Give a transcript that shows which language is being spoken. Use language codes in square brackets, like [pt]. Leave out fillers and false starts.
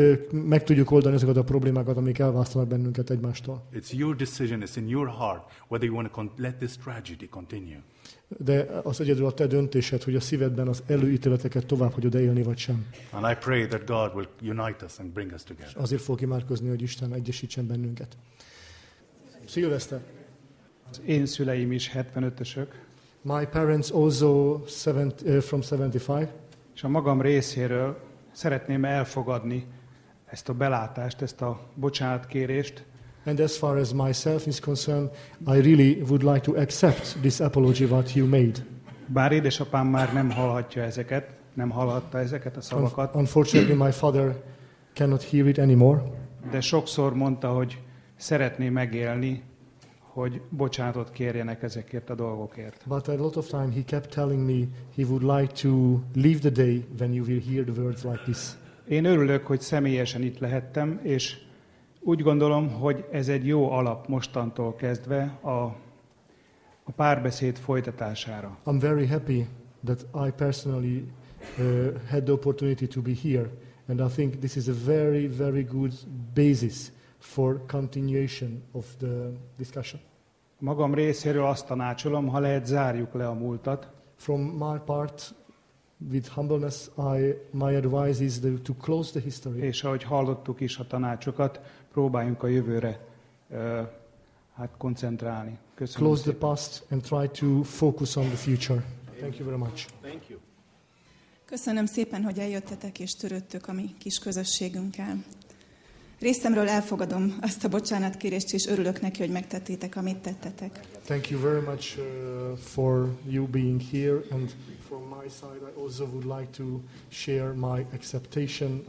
[hu] Meg tudjuk oldani ezeket a problémákat, amik elválasztanak bennünket egymástól. [en] It's your decision, it's in your heart whether you want to let this tragedy continue. [hu] De az egyedül a te döntésed, hogy a szívedben az előítéleteket tovább hagyod élni vagy sem. [en] And I pray that God will unite us and bring us together. [hu] Azért fogok imádkozni, hogy Isten egyesítsen bennünket. Szilveszter. Én szüleim is 75-ösök. [en] My parents also from 75. [hu] És a magam részéről szeretném elfogadni ezt a belátást, ezt a bocsánatkérést. [en] And as far as myself is concerned, I really would like to accept this apology what you made. [hu] Bár édesapám már nem hallhatja ezeket, nem hallhatta ezeket a szavakat. [en] Unfortunately, my father cannot hear it anymore. [hu] De sokszor mondta, hogy szeretné megélni, hogy bocsánatot kérjenek ezekért a dolgokért. [en] But a lot of time he kept telling me he would like to leave the day when you will hear the words like this. [hu] Én örülök, hogy személyesen itt lehettem, és úgy gondolom, hogy ez egy jó alap mostantól kezdve a párbeszéd folytatására. [en] I'm very happy that I personally had the opportunity to be here, and I think this is a very, very good basis for continuation of the discussion. [hu] Magam részéről azt tanácsolom, ha lehet, zárjuk le a múltat. [en] From my part, with humbleness, my advice is to close the history. [hu] És ahogy hallottuk is a tanácsokat, próbáljunk a jövőre koncentrálni. Köszönöm. [en] Close the past and try to focus on the future. Thank you very much. Thank you. [hu] Köszönöm szépen, hogy eljöttetek és törődtök a mi kis közösségünkkel. Részemről elfogadom azt a bocsánatkérést, és örülök neki, hogy megtettétek, amit tettetek. [en] Thank you very much for you being here, and from my side I also would like to share my acceptation.